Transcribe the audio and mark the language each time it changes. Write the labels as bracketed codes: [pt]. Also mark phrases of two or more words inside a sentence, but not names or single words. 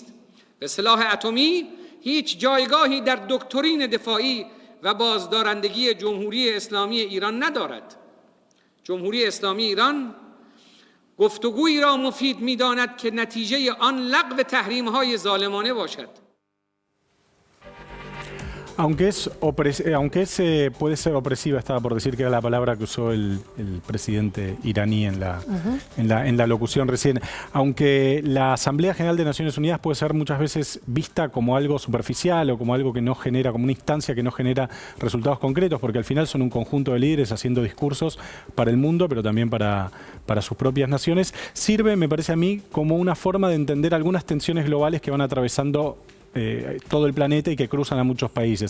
[fa] و سلاح اتمی هیچ جایگاهی در دکترین دفاعی و بازدارندگی جمهوری اسلامی ایران ندارد. جمهوری اسلامی ایران گفتگویی را مفید می‌داند که نتیجه آن لغو تحریم‌های ظالمانه باشد. [es] Aunque puede ser opresiva, estaba por decir que era la palabra que usó el presidente iraní en la locución recién. Aunque la Asamblea General de Naciones Unidas puede ser muchas veces vista como algo superficial o como algo que no genera, como una instancia que no genera resultados concretos, porque al final son un conjunto de líderes haciendo discursos para el mundo, pero también para sus propias naciones, sirve, me parece a mí, como una forma de entender algunas tensiones globales que van atravesando todo el planeta y que cruzan a muchos países.